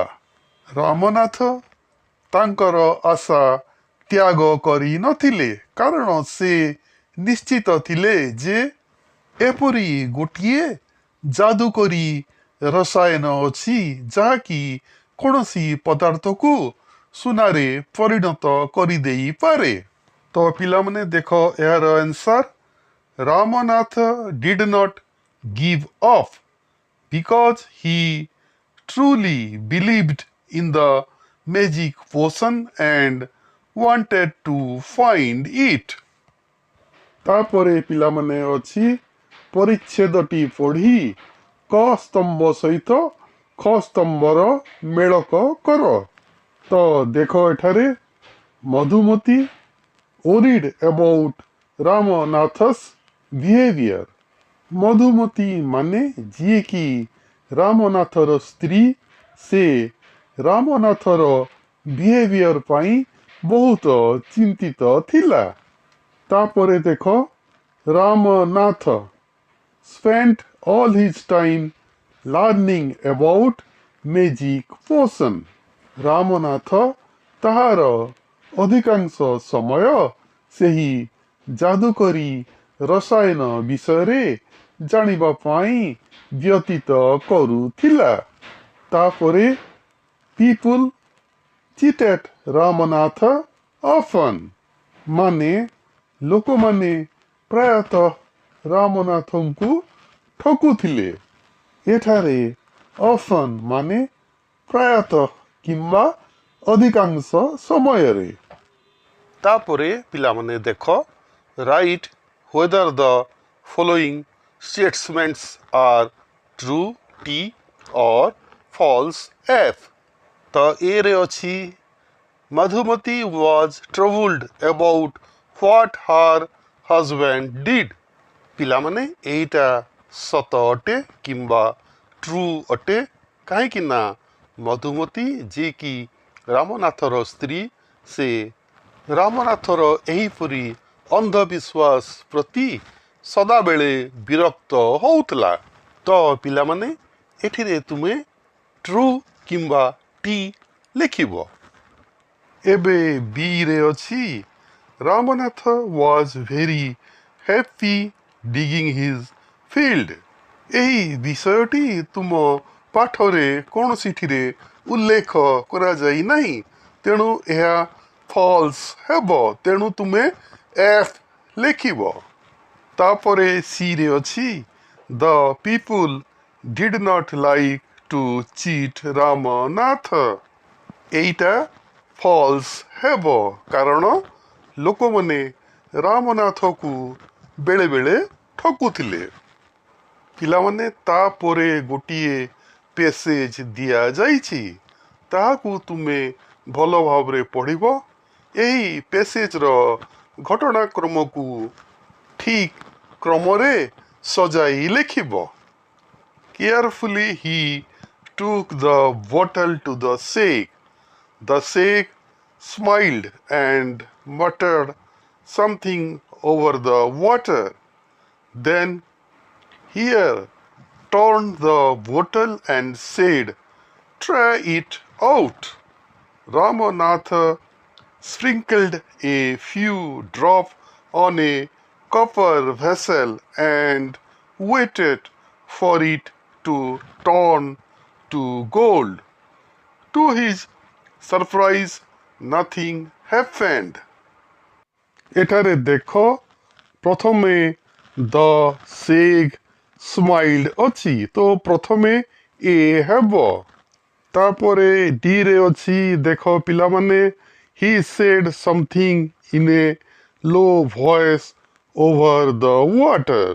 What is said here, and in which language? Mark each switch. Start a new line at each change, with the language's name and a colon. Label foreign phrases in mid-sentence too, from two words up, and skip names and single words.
Odia: ରାମନାଥ ତାଙ୍କର ଆଶା ତ୍ୟାଗ କରିନଥିଲେ, କାରଣ ସେ ନିଶ୍ଚିତ ଥିଲେ ଯେ ଏପରି ଗୋଟିଏ ଯାଦୁକରୀ ରସାୟନ ଅଛି ଯାହାକି କୌଣସି ପଦାର୍ଥକୁ ସୁନାରେ ପରିଣତ କରିଦେଇପାରେ। ତ ପିଲାମାନେ ଦେଖ ଏହାର ଆନ୍ସର।
English: Ramanath did not give up because he truly believed in the magic potion and wanted to find it.
Odia: ତାପରେ ପିଲାମାନେ ଅଛି, ପରିଚ୍ଛେଦଟି ପଢ଼ି କ ସ୍ତମ୍ଭ ସହିତ ଖ ସ୍ତମ୍ଭର ମେଳକ କର। ତ ଦେଖ ଏଠାରେ
English: ମଧୁମତୀ worried about Ramanath's behavior.
Odia: ମଧୁମତୀ ମାନେ ଯିଏକି ରାମନାଥର ସ୍ତ୍ରୀ, ସେ ରାମନାଥର ବିହେଭିୟର ପାଇଁ ବହୁତ ଚିନ୍ତିତ ଥିଲା। ତାପରେ ଦେଖ,
English: ରାମନାଥ spent all his time learning about magic potion.
Odia: ରାମନାଥ ତାହାର ଅଧିକାଂଶ ସମୟ ସେହି ଯାଦୁକରୀ ରସାୟନ ବିଷୟରେ ଜାଣିବା ପାଇଁ ବ୍ୟତୀତ କରୁଥିଲା।
English: ତାପରେ people cheated Ramanatha often,
Odia: ମାନେ ଲୋକମାନେ ପ୍ରାୟତଃ ରାମନାଥଙ୍କୁ ଠକୁଥିଲେ। ଏଠାରେ often ମାନେ ପ୍ରାୟତଃ କିମ୍ବା ଅଧିକାଂଶ ସମୟରେ। ତାପରେ ପିଲାମାନେ ଦେଖ,
English: ରାଇଟ୍ whether the following statements are true T or false F.
Odia: ତ ଏରେ ଅଛି,
English: Madhumati was troubled about what her husband did.
Odia: ପିଲାମାନେ ଏଇଟା ସତ ଅଟେ କିମ୍ବା ଟ୍ରୁ ଅଟେ, କାହିଁକି ନା ମଧୁମତୀ ଯିଏକି ରାମନାଥର ସ୍ତ୍ରୀ, ସେ ରାମନାଥର ଏହିପରି ଅନ୍ଧବିଶ୍ୱାସ ପ୍ରତି ସଦାବେଳେ ବିରକ୍ତ ହେଉଥିଲା। ତ ପିଲାମାନେ ଏଠିରେ ତୁମେ ଟ୍ରୁ କିମ୍ବା ଟି ଲେଖିବ। ଏବେ ବିରେ ଅଛି,
English: ରାମନାଥ was very happy digging his field.
Odia: ଏହି ବିଷୟଟି ତୁମ ପାଠରେ କୌଣସିଥିରେ ଉଲ୍ଲେଖ କରାଯାଇ ନାହିଁ, ତେଣୁ ଏହା ଫଲ୍ସ ହେବ। ତେଣୁ ତୁମେ ଏଫ୍ ଲେଖିବ। ତାପରେ ସିରେ ଅଛି,
English: the people did not like to cheat ରାମନାଥ।
Odia: ଏଇଟା ଫଲ୍ସ ହେବ, କାରଣ ଲୋକମାନେ ରାମନାଥକୁ ବେଳେବେଳେ ଠକୁଥିଲେ। ପିଲାମାନେ ତାପରେ ଗୋଟିଏ ପେସେଜ ଦିଆଯାଇଛି, ତାହାକୁ ତୁମେ ଭଲ ଭାବରେ ପଢ଼ିବ। ଏହି ପେସେଜର ଘଟଣାକ୍ରମକୁ ଠିକ୍ କ୍ରମରେ ସଜାଇ ଲେଖିବ।
English: Carefully he took the bottle to the sheikh. The sheikh smiled and muttered something over the water. Then here turned the bottle and said, "Try it out." Ramanatha sprinkled a few drops on a copper vessel and waited for it to turn to gold. To his surprise, nothing happened.
Odia: ଏଠାରେ ଦେଖ, ପ୍ରଥମେ
English: the sheikh smiled
Odia: ଅଛି, ତ ପ୍ରଥମେ ଏ ହେବ। ତାପରେ ଡିରେ ଅଛି, ଦେଖ ପିଲାମାନେ,
English: he said something in a low voice over the water.